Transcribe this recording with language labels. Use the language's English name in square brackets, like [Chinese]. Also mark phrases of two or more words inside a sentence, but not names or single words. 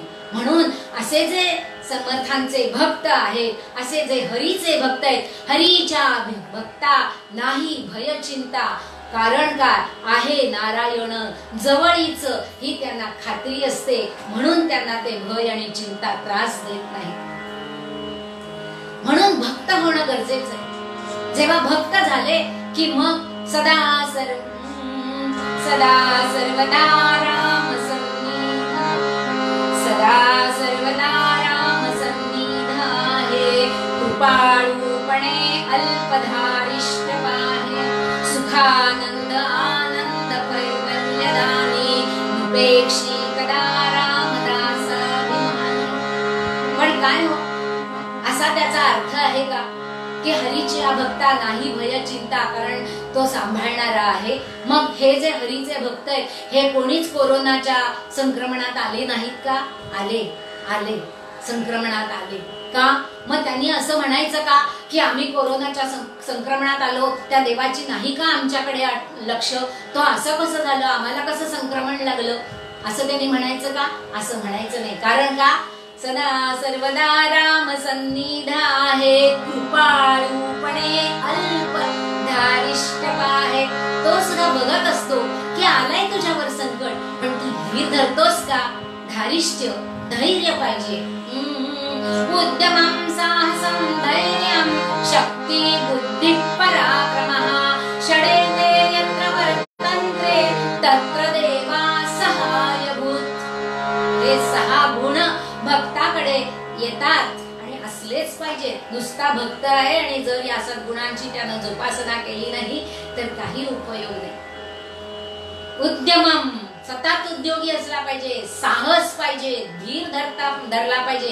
[Marathi] म्हणून असे जे समर्थांचे भक्त आहेत, असे जे हरीचे भक्त आहेत, हरीच्या भक्ता नाही भय चिंता. कारण काय आहे, नारायण जवळीच ही त्यांना खात्री असते. म्हणून त्यांना ते भय आणि चिंता त्रास देत नाही. म्हणून भक्त होणं गरजेचं आहे. जेव्हा भक्त झाले की मग सदा सर्वदा राम सन्निध, सदा सर्वदा राम सन्निध आहे. कृपाळूपणे अल्पधारिष्ट पाहे, सुखानंद आनंद कैवल्यदानी. नुपेक्षी कदा रामदासाभिमानी. पण काय हो, असा त्याचा अर्थ आहे का की हरीच्या भक्ता नाही भय चिंता, कारण तो सांभाळणारा आहे. मग हे जे हरीचे भक्त आहेत हे कोणीच कोरोनाच्या संक्रमणात आले नाहीत का? आले संक्रमणात आले का? मग त्यांनी असं म्हणायचं का की आम्ही कोरोनाच्या संक्रमणात आलो, त्या देवाची नाही का आमच्याकडे लक्ष, तो असं कसं झालं, आम्हाला कसं संक्रमण लागलं, असं त्यांनी म्हणायचं का? असं म्हणायचं नाही. कारण का, सदा सर्वदा राम सन्निध आहे. कृपाळूपणे अल्प धारिष्ट पाहे. तो सुद्धा बघत असतो की आलाय तुझ्यावर संकट, पण तू धीर धरतोस का? धारिष्ट धैर्य पाहिजे. [Sanskrit] उद्यमं साहसं धैर्यं शक्ती बुद्धी पराक्रमः. षडेते यत्र वर्तन्ते तत्र देवा सहायभूत. [Marathi] हे 6 गुण भक्ताकडे येतात आणि असलेच पाहिजे. नुसता भक्त आहे आणि जर या सद्गुणांची त्यानं जोपासना केली नाही तर काही उपयोग नाही. उद्यमम सतत उद्योगी असला पाहिजे, साहस पाहिजे, धीर धरला पाहिजे.